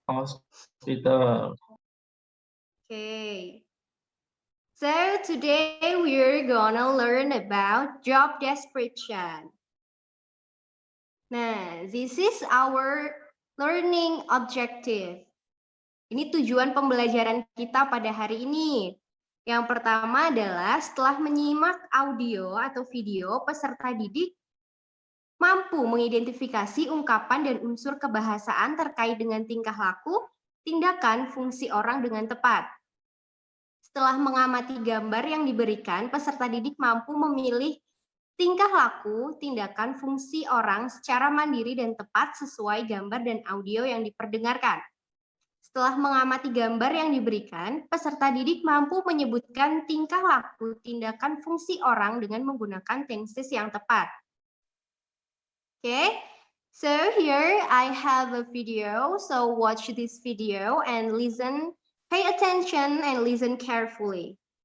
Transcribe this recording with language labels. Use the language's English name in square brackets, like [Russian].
[English] Hospital. Okay. So today we're gonna learn about job description. Nah, this is our learning objective. [Indonesian] Ini tujuan pembelajaran kita pada hari ini. Yang pertama adalah setelah menyimak audio atau video, peserta didik mampu mengidentifikasi ungkapan dan unsur kebahasaan terkait dengan tingkah laku, tindakan, fungsi orang dengan tepat. Setelah mengamati gambar yang diberikan, peserta didik mampu memilih tingkah laku, tindakan, fungsi orang secara mandiri dan tepat sesuai gambar dan audio yang diperdengarkan. Setelah mengamati gambar yang diberikan, peserta didik mampu menyebutkan tingkah laku, tindakan, fungsi orang dengan menggunakan tenses yang tepat. [English] Okay, so here I have a video. So watch this video and listen, pay attention and listen carefully.